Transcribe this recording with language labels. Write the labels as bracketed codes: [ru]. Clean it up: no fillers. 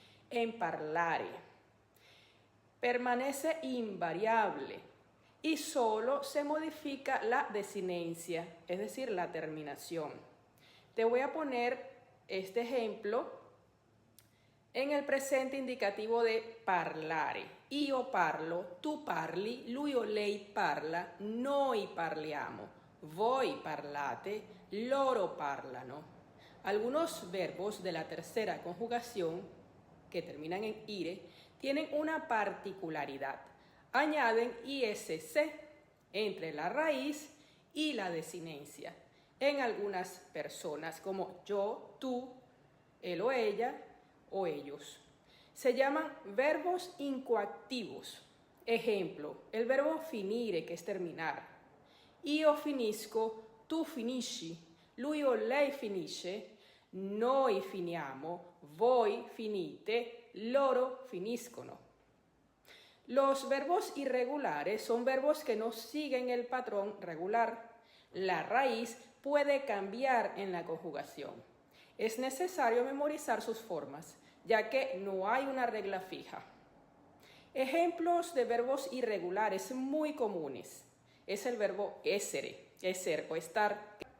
[es] En parlare, permanece invariable y solo se modifica la desinencia, es decir, la terminación. Te voy a poner este ejemplo en el presente indicativo de parlare. [it] Io parlo, tu parli, lui o lei parla, noi parliamo, voi parlate, loro parlano. [es] Algunos verbos de la tercera conjugación, que terminan en ire, tienen una particularidad. Añaden ISC entre la raíz y la desinencia en algunas personas, como yo, tú, él o ella, o ellos. Se llaman verbos incoactivos. Ejemplo, el verbo finire, que es terminar. [it] Io finisco, tu finisci, lui o lei finisce, noi finiamo, voi finite, loro finiscono. [es] Los verbos irregulares son verbos que no siguen el patrón regular. La raíz puede cambiar en la conjugación. Es necesario memorizar sus formas, ya que no hay una regla fija. Ejemplos de verbos irregulares muy comunes es el verbo essere, ser o estar.